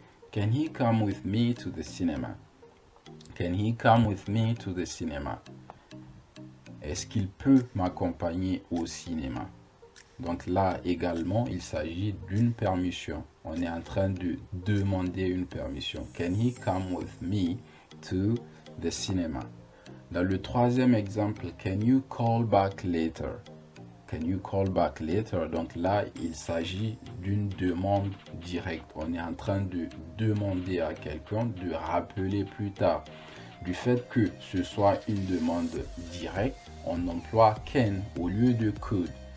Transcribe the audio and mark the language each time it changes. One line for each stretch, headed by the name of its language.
English: Can he come with me to the cinema? Can he come with me to the cinema?
French: Est-ce qu'il peut m'accompagner au cinéma? Donc là également, il s'agit d'une permission. On est en train de demander une permission.
English: Can he come with me to the cinema?
French: Dans le troisième exemple,
English: can you call back later? Can you call back later?
French: Donc là, il s'agit d'une demande directe. On est en train de demander à quelqu'un de rappeler plus tard. Du fait que ce soit une demande directe, on emploie can au lieu de could.